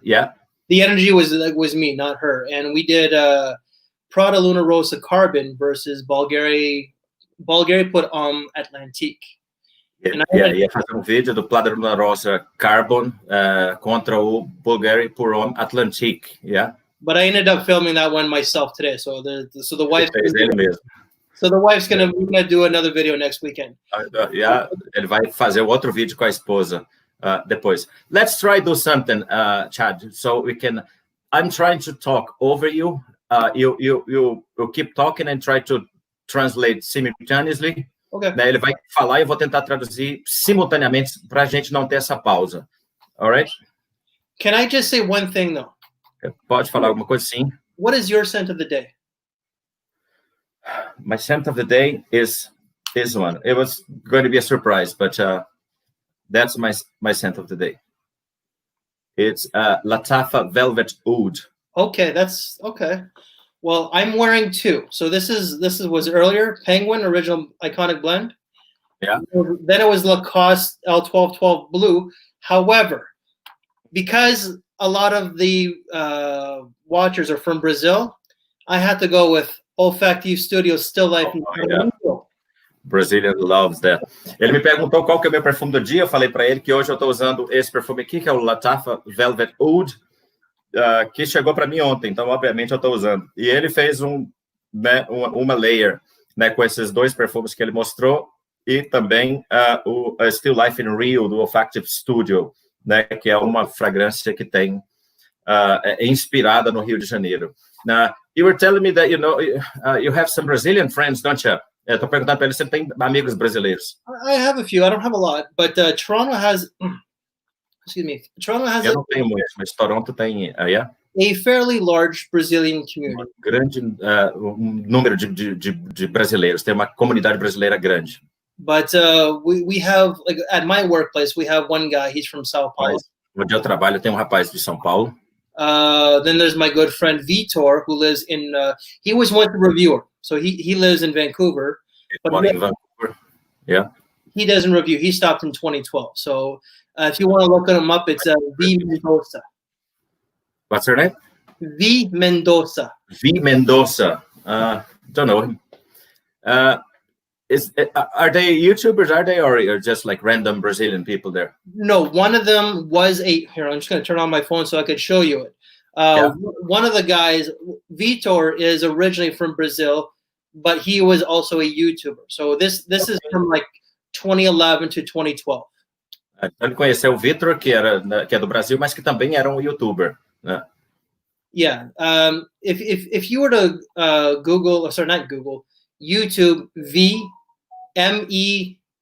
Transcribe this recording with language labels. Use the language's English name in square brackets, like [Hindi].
[English] Yeah. The energy was me, not her. And we did Prada Luna Rosa Carbon versus Bulgari put Atlantique. [Portuguese] Ia fazer um vídeo do Prada Luna Rosa Carbon contra o Bulgari pour Homme Atlantique. Yeah. [English] But I ended up filming that one myself today. So the wife. So the wife's we're gonna do another video next weekend. [Portuguese] Yeah, ele vai fazer outro vídeo com a esposa depois. [English] Let's try do something, Chad. So we can. I'm trying to talk over you. You keep talking and try to translate simultaneously. Okay. [Portuguese] Né, ele vai falar e eu vou tentar traduzir simultaneamente para a gente não ter essa pausa. [English] All right? Can I just say one thing though? [Portuguese] Pode falar alguma coisa, sim. [English] What is your scent of the day? My scent of the day is this one. It was going to be a surprise, but that's my scent of the day. It's Latafa Velvet Oud. Okay, that's okay. Well, I'm wearing two. So this was earlier Penguin Original Iconic Blend. Yeah. Then it was Lacoste L1212 Blue. However, because a lot of the watchers are from Brazil, I had to go with Olfactive Studio Still Life. Brazilian loves that. [Portuguese] Ele me perguntou qual que é o meu perfume do dia. Eu falei para ele que hoje eu estou usando esse perfume aqui, que é o Latafa Velvet Oud, que chegou para mim ontem. Então, obviamente, eu estou usando. E ele fez uma layer, né, com esses dois perfumes que ele mostrou e também o Still Life in Rio, do Olfactive Studio, né, que é uma fragrância que tem inspirada no Rio de Janeiro. [English] Now, you were telling me that you have some Brazilian friends, don't you? [Portuguese] Estou perguntando para ele se ele tem amigos brasileiros. [English] I have a few. I don't have a lot, but Toronto has. Excuse me. Toronto has. [Portuguese] Eu não tenho muitos, mas Toronto tem. [English] A fairly large Brazilian community. [Portuguese] Um grande número de brasileiros. Tem uma comunidade brasileira grande. [English] But we have, like, at my workplace, we have one guy. He's from Sao Paulo. [Portuguese] Onde eu trabalho, tem um rapaz de São Paulo. [English] Then there's my good friend Vitor, who lives in. He was once a reviewer, so he lives in Vancouver. But in Vancouver. Yeah. He doesn't review. He stopped in 2012. So if you want to look him up, it's V Mendoza. What's her name? V Mendoza. V Mendoza. Don't know him. Are they YouTubers? Are they, or just like random Brazilian people there? No, one of them was here. I'm just going to turn on my phone so I could show you it. One of the guys, Vitor, is originally from Brazil, but he was also a YouTuber. So this is from like 2011 to 2012. [Portuguese] Ele conheceu o Vitor, que é do Brasil, mas que também era um YouTuber, né? [English] Yeah. If you were to Google, or sorry, not Google, YouTube VMEDO.